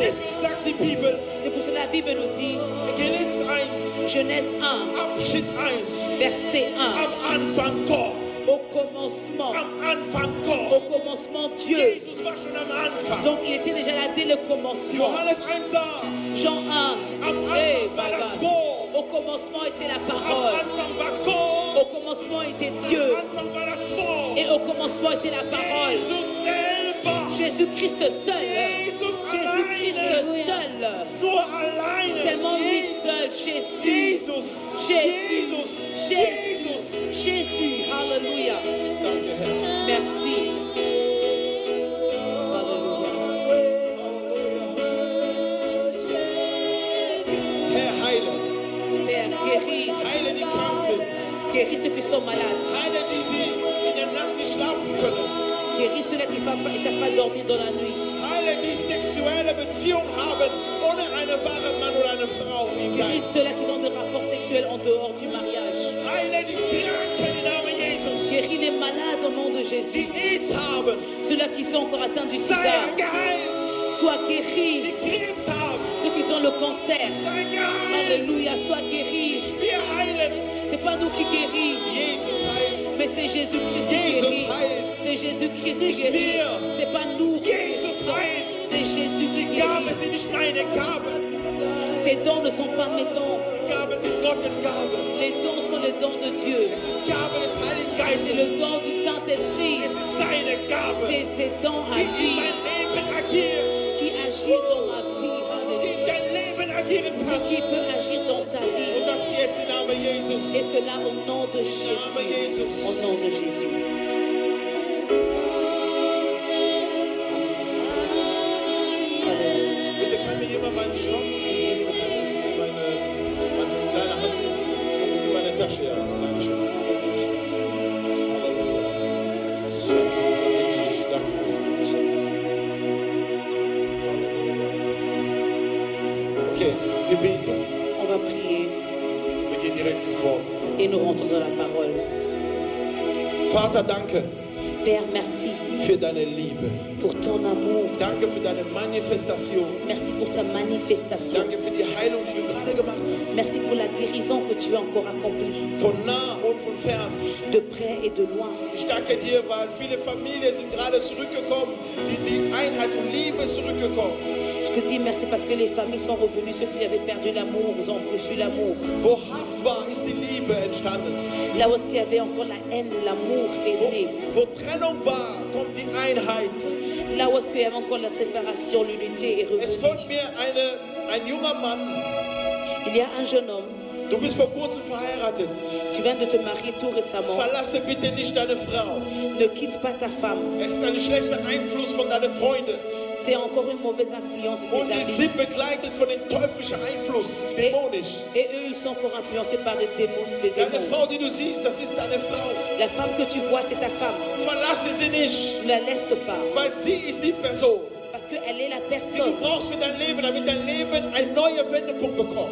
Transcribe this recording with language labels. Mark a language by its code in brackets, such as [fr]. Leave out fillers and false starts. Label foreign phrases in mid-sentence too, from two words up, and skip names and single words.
[de] Deswegen sagt die Bibel, [fr] C'est pour cela que la Bible nous dit, [de] Genesis 1, [fr] Genèse 1, [de] Abschnitt 1, [fr] verset 1, [de] am Anfang Gott. [fr] au commencement, [de] Am Anfang [fr] au [de] Gott. [fr] commencement Dieu. [de] Jesus war schon am Anfang. [fr] Donc il était déjà là dès le commencement. [de] Johannes 1 sagt, [fr] Jean 1, [de] am Anfang war das Wort. [fr] au commencement était la [de] Am [fr] parole. [de] Anfang war [fr] Au [de] Gott. [fr] commencement était [de] Am [fr] Dieu. [de] Anfang war das Wort. [fr] Et au commencement était la parole. [de] Jesus selber. [fr] Jésus-Christ seul. [de] Jesus [fr] Jésus-Christ [de] alleine. [fr] seul. [de] Nur alleine. [fr] Seulement lui seul. Jésus. [de] Jesus. [fr] Jésus. [de] Jesus. Jesus. [fr] Jésus. Alléluia. [de] Danke, Herr. [fr] Merci. Alléluia. [de] Herr, heile. [fr] Père, guéris. [de] Heile, die krank sind. [fr] Guéris ceux qui sont malades. [de] Heile, die sie in der Nacht nicht schlafen können. [fr] Guéris ceux qui ne savent pas dormir dans la nuit. [de] Heile, die sexuelle Beziehung haben, ohne eine wahre Mann oder eine Frau im [fr] Guéris [de] Geist. [fr] ceux-là qui ont des rapports sexuels en dehors du mariage. [de] Heile, die Kranken im Namen Jesus. [fr] Guéris les malades au nom de Jésus. [de] Die AIDS haben, [fr] Ceux-là qui sont encore atteints du [de] sei [fr] sida. [de] geheilt. [fr] Soient guéris. [de] Die Krebs haben, [fr] Ceux qui ont le cancer. [de] sei geheilt. [fr] Alléluia. Soient guéris. [de] Wir heilen. [fr] C'est pas nous qui guéris, [de] Jesus heilt. [fr] mais c'est Jésus-Christ qui [de] Jesus [fr] guérit. [de] heilt. [fr] C'est Jésus-Christ qui [de] Nicht [fr] guérit. [de] wir. [fr] C'est pas nous. [de] Jesus heilt. [fr] C'est Jésus qui [de] Die Gaben [fr] guérit. [de] sind nicht meine Gaben. [fr] Ces dons ne sont pas mes dons. [de] Die Gaben sind Gottes Gaben. [fr] Les dons sont les dons de Dieu. [de] Es ist Gabe des Heiligen [fr] C'est [de] Geistes. [fr] le don du Saint-Esprit. [de] Es ist seine Gabe, [fr] C'est ces dons à [de] die in [fr] vie [de] mein Leben agiert, [fr] qui agit dans ma vie. [de] die [fr] Alléluia. [de] in dein Leben agieren [fr] Ce [de] kann. [fr] qui peut agir dans ta vie. [de] Und das jetzt im Namen Jesus. [fr] Et cela au nom de Jésus. Au nom de Jésus. Alléluia. [de] Bitte kann mir jemand meinen Schwamm geben? Das ist hier meine kleine Handtuch. Das ist in meiner Tasche, ja. Dankeschön. Okay, wir beten. [fr] On va prier [de] Wir gehen direkt ins Wort. [fr] et nous rentrons dans la parole. [de] Vater, danke [fr] Père, merci [de] für deine Liebe. [fr] pour ton amour. [de] Danke für deine Manifestation. [fr] Merci pour ta manifestation. [de] Danke für die Heilung, die du gerade gemacht hast. [fr] Merci pour la guérison que tu as encore accomplie, [de] Von nah und von fern. [fr] de près et de loin. [de] Ich danke dir, weil viele Familien sind gerade zurückgekommen, die Einheit und Liebe zurückgekommen. [fr] Je te dis merci parce que les familles sont revenues. Ceux qui avaient perdu l'amour, ils ont reçu l'amour. [de] Wo Hass war, ist die Liebe entstanden. [fr] Là où il y avait encore la haine, l'amour est né. [de] Wo Trennung war, kommt die Einheit. [fr] Là où il y avait encore la séparation, l'unité est [de] Es [fr] revenue. [de] folgt mir ein junger Mann. [fr] Il y a un jeune homme, [de] Du bist vor kurzem verheiratet. [fr] tu viens de te marier tout récemment. [de] Verlasse bitte nicht deine Frau. [fr] Ne quitte pas ta femme. [de] Es ist ein schlechter Einfluss von deinen Freunden. [fr] C'est encore une mauvaise influence [de] Und [fr] des [de] die [fr] amis. [de] sind begleitet von dem teuflischen Einfluss, dämonisch. [fr] Et eux, ils sont encore influencés par des démons. [de] Deine Frau, die du siehst, das ist deine Frau. [fr] La femme que tu vois, c'est ta femme. [de] Verlasse sie nicht, [fr] Ne la laisse pas. [de] weil sie ist die Person, [fr] Parce qu'elle est la [de] die du [fr] personne [de] brauchst für dein Leben, damit dein Leben einen neuen Wendepunkt bekommt.